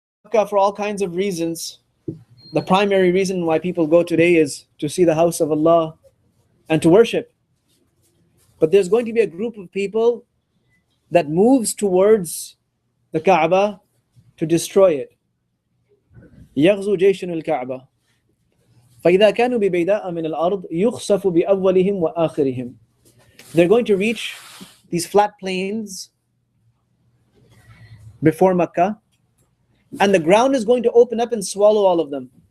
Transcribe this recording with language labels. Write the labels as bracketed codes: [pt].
[en] For all kinds of reasons, the primary reason why people go today is to see the house of Allah and to worship. But there's going to be a group of people that moves towards the Kaaba to destroy it. [ar] يغزو جيش الكعبة فإذا كانوا ببيداء من الأرض يخسف بأولهم وآخرهم. [en] They're going to reach these flat plains before Mecca, and the ground is going to open up and swallow all of them.